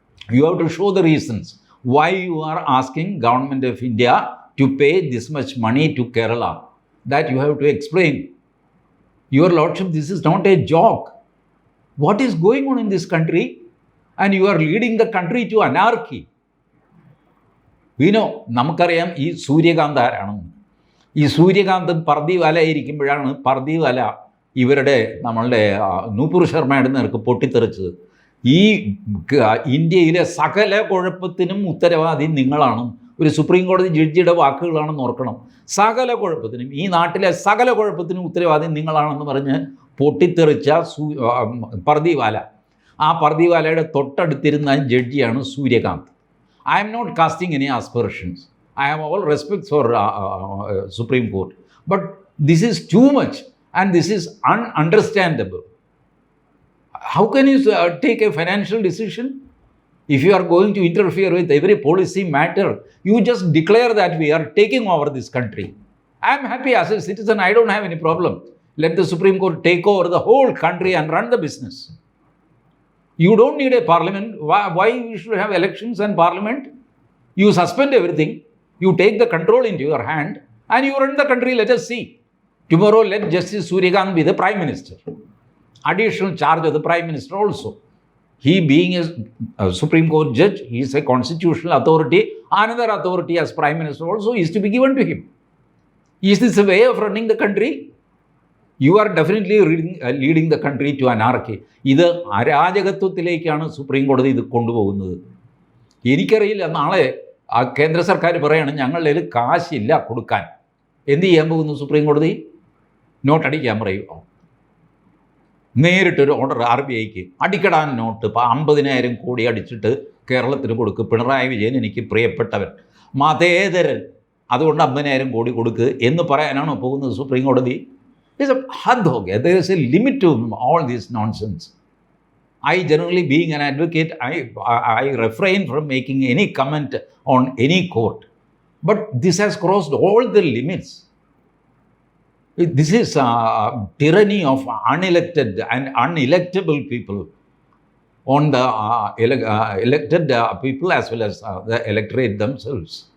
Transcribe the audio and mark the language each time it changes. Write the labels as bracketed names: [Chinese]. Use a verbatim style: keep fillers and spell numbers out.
[English] You have to show the reasons why you are asking Government of India to pay this much money to Kerala. That you have to explain. Your Lordship, this is not a joke. What is going on in this country? And you are leading the country to anarchy. We know, [Malayalam] നമുക്കറിയാം ഈ സൂര്യകാന്ത ആരാണെന്ന്. ഈ സൂര്യകാന്തം പർദീവാല ഇരിക്കുമ്പോഴാണ് പർദീവാല ഇവരുടെ നമ്മളുടെ നൂപുർ ശർമ്മയുടെ നേർക്ക് പൊട്ടിത്തെറിച്ചത്. ഈ ഇന്ത്യയിലെ സകല കുഴപ്പത്തിനും ഉത്തരവാദി നിങ്ങളാണ്, ഒരു സുപ്രീം കോടതി ജഡ്ജിയുടെ വാക്കുകളാണെന്ന് ഓർക്കണം. സകല കുഴപ്പത്തിനും, ഈ നാട്ടിലെ സകല കുഴപ്പത്തിനും ഉത്തരവാദി നിങ്ങളാണെന്ന് പറഞ്ഞ് പൊട്ടിത്തെറിച്ച സൂ പർദീവാല. ആ പർദീവാലയുടെ തൊട്ടടുത്തിരുന്ന ജഡ്ജിയാണ് Suryakant. [English] I'm not casting any aspirations, I have all respects for Supreme Court, but this is too much and this is un understandable. How can you take a financial decision if you are going to interfere with every policy matter? You just declare that we are taking over this country. I'm happy as a citizen, I don't have any problem. Let the Supreme Court take over the whole country and run the business. You don't need a parliament. Why, why we should have elections and parliament? You suspend everything, you take the control into your hand, and you run the country. Let us see. Tomorrow, let Justice Suryakanth be the Prime Minister. Additional charge of the Prime Minister also. He being a, a Supreme Court judge, he is a constitutional authority. Another authority as Prime Minister also is to be given to him. Is this a way of running the country? You are definitely leading, uh, leading the country to anarchy. [Malayalam] ഇത് അരാജകത്വത്തിലേക്കാണ് supreme കോടതി ഇത് കൊണ്ടുപോകുന്നത്. എനിക്കറിയില്ല, നാളെ ആ കേന്ദ്ര സർക്കാർ പറയാണ് ഞങ്ങളുടെ കയ്യിൽ കാശില്ല കൊടുക്കാൻ, എന്ത് ചെയ്യാൻ പോകുന്നു സുപ്രീം കോടതി? നോട്ടടിക്കാൻ പറയുമോ? നേരിട്ടൊരു ഓർഡർ ആർ ബി ഐക്ക്, അടിക്കടാൻ നോട്ട്, ഇപ്പോൾ അമ്പതിനായിരം കോടി അടിച്ചിട്ട് കേരളത്തിന് കൊടുക്കുക. പിണറായി വിജയൻ എനിക്ക് പ്രിയപ്പെട്ടവൻ, മതേതരൻ, അതുകൊണ്ട് അമ്പതിനായിരം കോടി കൊടുക്കുക എന്ന് പറയാനാണോ പോകുന്നത് സുപ്രീം കോടതി? [English] There's a [Hindi] had hoga. [English] There is a limit to all this nonsense. I generally, being an advocate, I, I, I refrain from making any comment on any court. But this has crossed all the limits. This is a tyranny of unelected and unelectable people on the uh, ele- uh, elected uh, people as well as uh, the electorate themselves.